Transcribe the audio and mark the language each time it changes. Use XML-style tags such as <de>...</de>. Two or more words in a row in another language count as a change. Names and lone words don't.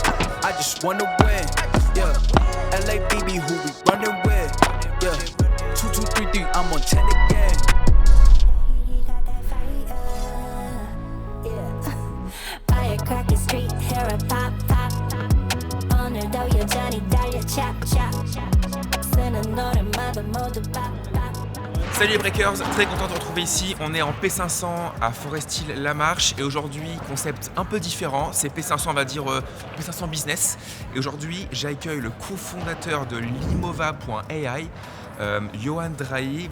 <en>I just wanna win, yeah. LABB, who we running with, yeah. 2, 2, 3, 3, I'm on 10 again. Firecracker street, hair a pop, pop.</en> <ko>오늘도 여전히 달려,</ko> <en>chop, chop.</en> <ko>쓰는 노래마다 모두</ko> <en>pop, pop.</en> <fr>Salut les breakers, très content de vous retrouver ici. On est en P500 à Forest-Hill-la-Marche et aujourd'hui, concept un peu différent. C'est P500, on va dire P500 business. Et aujourd'hui, j'accueille le cofondateur de Limova.ai, Johan Drahi.</fr>